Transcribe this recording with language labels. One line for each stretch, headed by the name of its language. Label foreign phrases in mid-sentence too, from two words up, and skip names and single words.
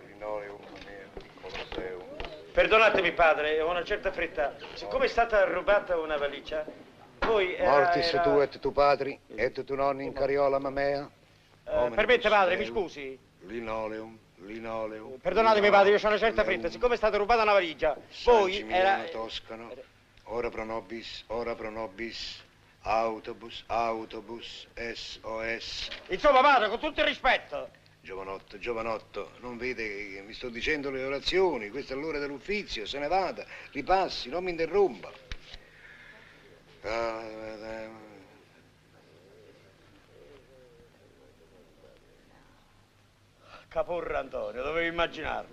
Italian: Perdonatemi, padre, ho una certa fretta. Siccome è stata rubata una valigia, poi
Latin: Mortis tu et tu padri, et tu nonni in cariola mamea.
Italian: Permette, padre, mi scusi. Linoleum. Perdonatemi, padre, io ho una certa fretta. Siccome è stata rubata una valigia, poi era... Toscano,
Latin: ora pro nobis,
Italian: autobus, SOS. Insomma, padre, con tutto il rispetto. Giovanotto, non vede che mi sto dicendo le orazioni, questa è l'ora dell'uffizio, se ne vada, ripassi, non mi interrompa. Caporra Antonio, dovevo immaginarlo.